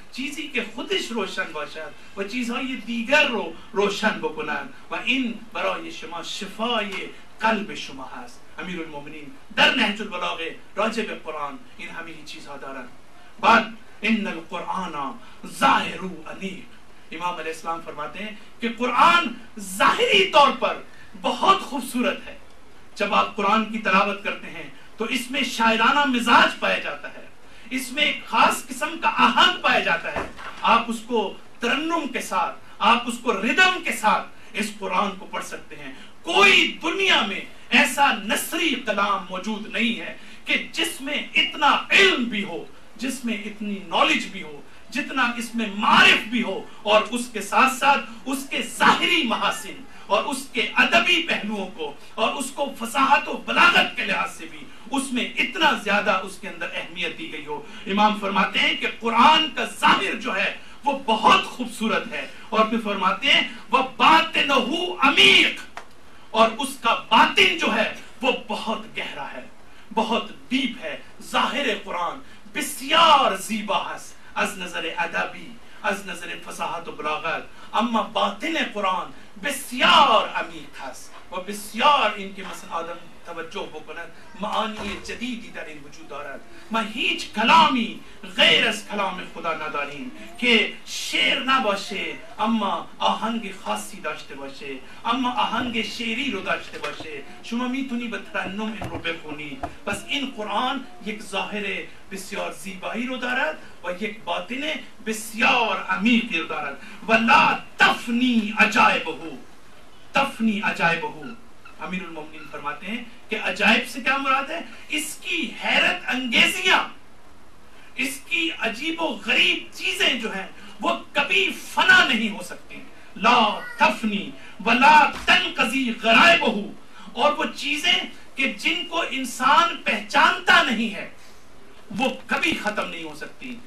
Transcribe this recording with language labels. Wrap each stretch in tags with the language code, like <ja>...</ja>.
<fa>چیزی که خودش روشن باشد و چیزهای دیگر رو روشن بکند و این برای شما شفای قلب شما هست. امیر المومنین در نهج البلاغه راجع به قرآن این همه چیزها دارند.</fa> <ar>بعد ان القرآن ظاهر انیق.</ar> <ur>امام علیہ السلام فرماتے ہیں کہ قرآن ظاہری طور پر بہت خوبصورت ہے. جب آپ قرآن کی تلاوت کرتے ہیں تو اس میں شاعرانہ مزاج پایا جاتا ہے، اس میں ایک خاص قسم کا آہنگ پایا جاتا ہے. آپ اس کو ترنم کے ساتھ، آپ اس کو ردم کے ساتھ اس قرآن کو پڑھ سکتے ہیں. کوئی دنیا میں ایسا نثری کلام موجود نہیں ہے کہ جس میں اتنا علم بھی ہو، جس میں اتنی نالج بھی ہو، جتنا اس میں معرف بھی ہو، اور اس کے ساتھ ساتھ اس کے ظاہری محاسن اور اس کے ادبی پہلوؤں کو اور اس کو فصاحت و بلاغت کے لحاظ سے بھی اس میں اتنا زیادہ اس کے اندر اہمیت دی گئی ہو. امام فرماتے ہیں کہ قرآن کا ظاہر جو ہے وہ بہت خوبصورت ہے. اور پھر فرماتے ہیں</ur> <ar>وَبَاطِنُهُ عَمِيقٌ،</ar> <ur>اور اس کا باطن جو ہے وہ بہت گہرا ہے، بہت ڈیپ ہے.</ur> <fa>ظاہر قرآن بسیار زیبا ہے از نظر ادبی، از نظر فصاحت و بلاغت، اما باطن قرآن بسیار عمیق است و بسیار این که مثلا آدم توجه بکند معانی جدیدی در این وجود دارد. ما هیچ کلامی غیر از کلام خدا نداریم که شعر نباشه اما آهنگ خاصی داشته باشه، اما آهنگ شعری رو داشته باشه. شما میتونی به ترنم این رو بخونی. پس این قرآن یک ظاهر بسیار زیبایی رو دارد و یک باطن بسیار عمیقی رو دارد.</fa> <ar>و لا تفنی عجائبه، تفنی عجائبه،</ar> <ur>امیر المومنین فرماتے ہیں کہ عجائب سے کیا مراد ہے؟ اس کی حیرت انگیزیاں، اس کی عجیب و غریب چیزیں جو ہیں وہ کبھی فنا نہیں ہو سکتی.</ur> <ar>لا تفنی ولا تنقضی غرائبہ،</ar> <ur>اور وہ چیزیں کہ جن کو انسان پہچانتا نہیں ہے وہ کبھی ختم نہیں ہو سکتی.</ur>